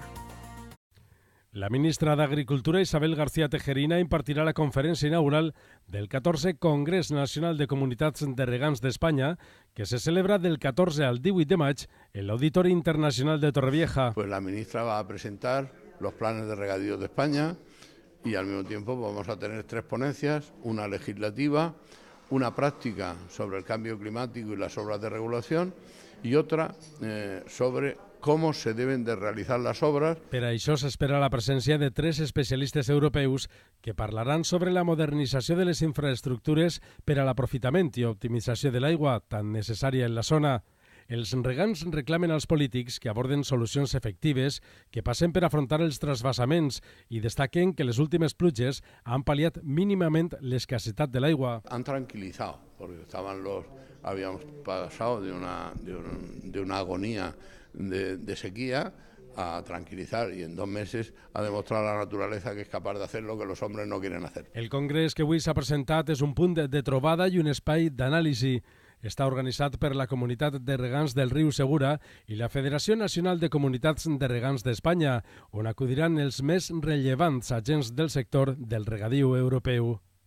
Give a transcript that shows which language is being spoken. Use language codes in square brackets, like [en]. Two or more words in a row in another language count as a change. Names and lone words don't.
[ca] La ministra d'Agricultura, Isabel García Tejerina, impartirà la conferència inaugural del 14 Congrés Nacional de Comunitats de Regants d'Espanya, que se celebra del 14 al 18 de maig en l'Auditori Internacional de Torrevieja. [es] Pues la ministra va a presentar los planes de regadío de España y al mismo tiempo vamos a tener tres ponencias, una legislativa, una práctica sobre el cambio climático y las obras de regulación y otra sobre cómo se deben de realizar las obras. [ca] Per això s'espera la presència de 3 especialistes europeus que parlaran sobre la modernització de les infraestructures per a l'aprofitament i optimització de l'aigua tan necessària en la zona. Els regants reclamen als polítics que aborden solucions efectives que passen per afrontar els trasvassaments i destaquen que les últimes pluges han pal·liat mínimament l'escassetat de l'aigua. [es] Han tranquilizado, porque habíamos pasado de una agonía de sequía a tranquilizar y en 2 meses ha demostrado la naturaleza que es capaz de hacer lo que los hombres no quieren hacer. [ca] El congrés que avui s'ha presentat és un punt de trobada i un espai d'anàlisi. Està organitzat per la Comunitat de Regants del Riu Segura i la Federació Nacional de Comunitats de Regants d'Espanya, on acudiran els més rellevants agents del sector del regadiu europeu.